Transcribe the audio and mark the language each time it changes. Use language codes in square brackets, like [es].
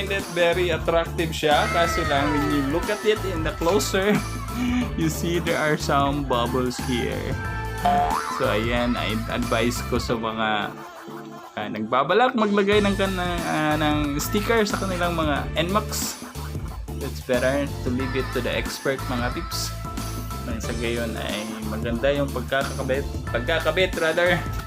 [tl] Very attractive siya, kaso lang [en] when you look at it in the closer, you see there are some bubbles here. [tl] So ayan, I advise ko sa mga nagbabalak maglagay ng sticker sa kanilang mga Nmax. [en] It's better to leave it to the expert mga pips. [tl] Sa gayon ay maganda yung pagkakabit rather.